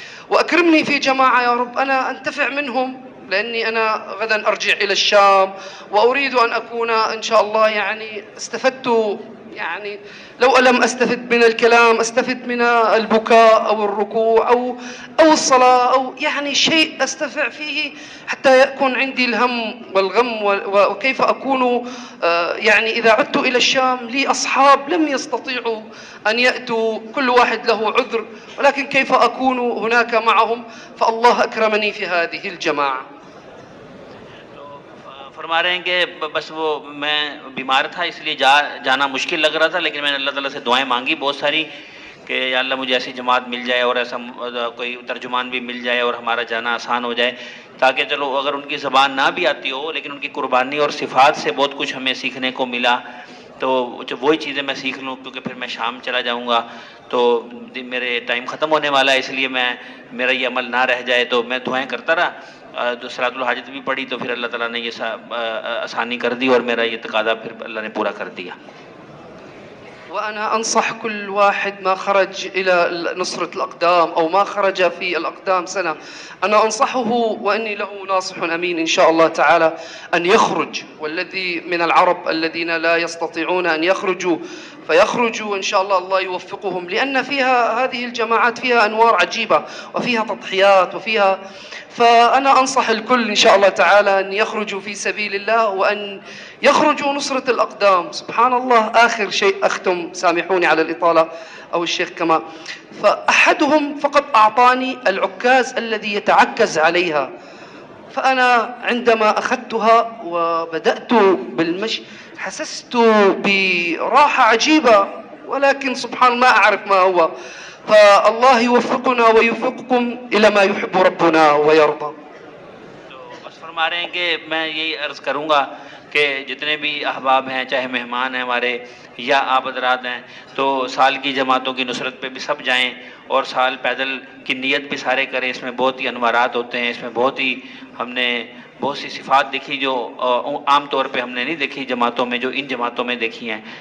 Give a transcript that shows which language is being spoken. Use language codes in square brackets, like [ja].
[ar] وأكرمني في جماعة يا رب أنا أنتفع منهم، لأني أنا غدا أرجع إلى الشام وأريد أن أكون إن شاء الله يعني استفدت، يعني لو لم أستفد من الكلام أستفد من البكاء أو الركوع أو الصلاة، أو يعني شيء أستفع فيه حتى يكون عندي الهم والغم، وكيف أكون يعني إذا عدت إلى الشام لي أصحاب لم يستطيعوا أن يأتوا، كل واحد له عذر، ولكن كيف أكون هناك معهم، فالله أكرمني في هذه الجماعة. [hi] फरमा रहे हैं कि बस वो मैं बीमार था इसलिए जाना मुश्किल लग रहा था, लेकिन मैंने अल्लाह ताला से दुआएं मांगी बहुत सारी कि या अल्लाह मुझे ऐसी जमात मिल जाए और ऐसा कोई तर्जुमान भी मिल जाए और हमारा जाना आसान हो जाए, ताकि चलो अगर उनकी ज़बान ना भी आती हो लेकिन उनकी कुर्बानी और सिफ़ात से बहुत कुछ हमें सीखने को मिला, तो वही चीज़ें मैं सीख लूँ, क्योंकि फिर मैं शाम चला जाऊँगा तो मेरे टाइम ख़त्म होने वाला है, इसलिए मेरा ये अमल ना रह जाए। तो मैं दुआएं करता रहा, तो सलातुल हाजत भी पढ़ी, तो फिर अल्लाह ताला ने ये आसानी कर दी और मेरा ये तकादा फिर अल्लाह ने पूरा कर दिया। [ar] وأنا أنصح كل واحد ما خرج إلى نصرة الأقدام أو ما خرج في الأقدام سنة، أنا أنصحه وأني له ناصح أمين إن شاء الله تعالى أن يخرج، والذي من العرب الذين لا يستطيعون أن يخرجوا فيخرجوا إن شاء الله، الله يوفقهم، لأن فيها هذه الجماعات فيها أنوار عجيبة وفيها تضحيات وفيها، فأنا أنصح الكل إن شاء الله تعالى أن يخرجوا في سبيل الله وأن يخرجوا نصرة الأقدام. سبحان الله، آخر شيء أختم، سامحوني على الإطالة أو الشيخ كما، فأحدهم فقط أعطاني العكاز الذي يتعكز عليها، فأنا عندما أخذتها وبدأت بالمشي حسست براحة عجيبة، ولكن سبحان الله ما أعرف ما هو، فالله يوفقنا ويوفقكم إلى ما يحب ربنا ويرضى. [hi] तो बस फरमा रहे हैं कि मैं यही अर्ज़ करूँगा कि जितने भी अहबाब हैं, चाहे मेहमान हैं हमारे या आप हज़रात हैं, तो साल की जमातों की नुसरत पे भी सब जाएं और साल पैदल की नीयत भी सारे करें। इसमें बहुत ही अनवारात होते हैं, इसमें हमने बहुत सी सिफ़ात देखी जो आम तौर पे हमने नहीं देखी जमातों में, जो इन जमातों में देखी हैं।